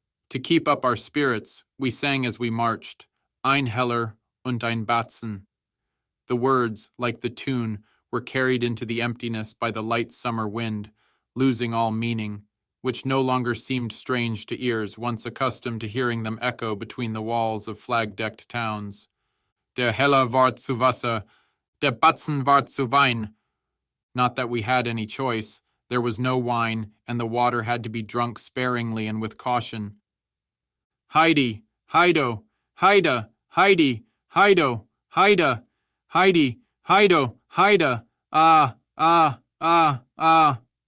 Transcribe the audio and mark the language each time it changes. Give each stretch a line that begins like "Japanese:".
English: To keep up our spirits, we sang as we marched,
German: Ein Heller und ein Batzen.
English: The words, like the tune, were carried into the emptiness by the light summer wind, losing all meaning, which no longer seemed strange to ears once accustomed to hearing them echo between the walls of flag-decked towns.
German: Der Heller ward zu Wasser, der Batzen ward zu Wein.
English: Not that we had any choice. There was no wine, and the water had to be drunk sparingly and with caution.
German: Heidi, Heido, Haida, Heidi, Heido, Haida, Heidi, Heido, Haida, ah, ah, ah, ah.